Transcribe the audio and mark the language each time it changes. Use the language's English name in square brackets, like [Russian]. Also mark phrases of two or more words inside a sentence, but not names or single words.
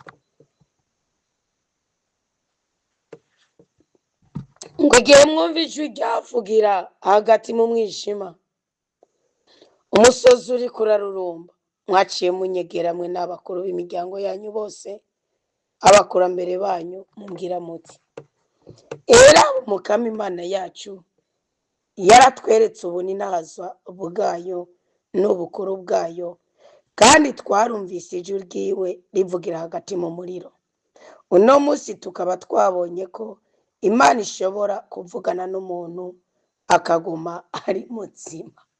[Rundi] Ngo igihe mwumva ijwi ryavugira hagati mu mwijima, umusozi uri kurarurumba, mwaciye munyegera mwe n'abakuru b'imiryango yanyu bose, abakurambere banyu, mumbwira muti, era umukama Imana yacu yaratweretse ubuninahaza bwayo n'ubukuru bwayo, kandi twarumvise ijwi ryiwe rivugira hagati mu muriro. Uno munsi tukaba twabonye ko Imana ishobora kuvugana n'umuntu akaguma ari muzima.